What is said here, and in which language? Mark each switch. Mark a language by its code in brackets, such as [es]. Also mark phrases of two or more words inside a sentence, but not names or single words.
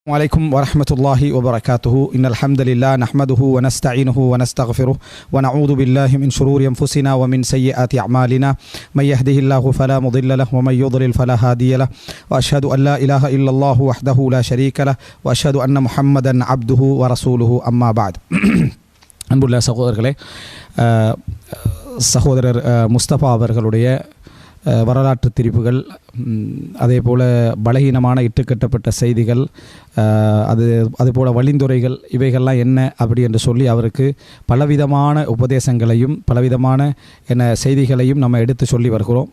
[ar] وعليكم ورحمة الله وبركاته إن الحمد لله نحمده ونستعينه ونستغفره ونعوذ بالله من شرور أنفسنا ومن سيئات أعمالنا من يهده الله فلا مضل له ومن يضلل فلا هادي له وأشهد أن لا إله إلا الله وحده لا شريك له وأشهد أن محمدا عبده ورسوله أما بعد [ta] அன்புள்ள சகோதரர்களே, சகோதரர் முஸ்தபா அவர்களுடைய வரலாற்று திரிப்புகள், அதே போல் பலகீனமான இட்டுக்கட்டப்பட்ட செய்திகள், அதுபோல் வழிந்துரைகள், இவைகள்லாம் என்ன அப்படி என்று சொல்லி அவருக்கு பலவிதமான உபதேசங்களையும் பலவிதமான செய்திகளையும் நம்ம எடுத்து சொல்லி வருகிறோம்.